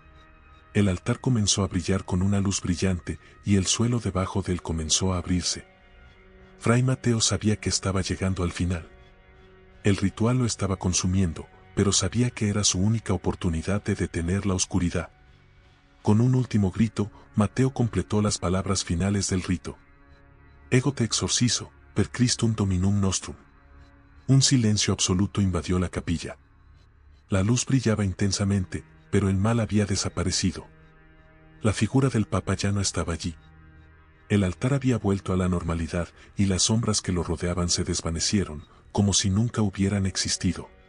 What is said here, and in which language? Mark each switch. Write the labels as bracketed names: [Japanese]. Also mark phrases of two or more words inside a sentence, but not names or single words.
[Spanish] El altar comenzó a brillar con una luz brillante, y el suelo debajo de él comenzó a abrirse. Fray Mateo sabía que estaba llegando al final. El ritual lo estaba consumiendo, pero sabía que era su única oportunidad de detener la oscuridad. Con un último grito, Mateo completó las palabras finales del rito. [Latin] Ego te exorcizo, per Christum Dominum nostrum. [Spanish] Un silencio absoluto invadió la capilla. La luz brillaba intensamente, pero el mal había desaparecido. La figura del Papa ya no estaba allí. El altar había vuelto a la normalidad, y las sombras que lo rodeaban se desvanecieron, como si nunca hubieran existido.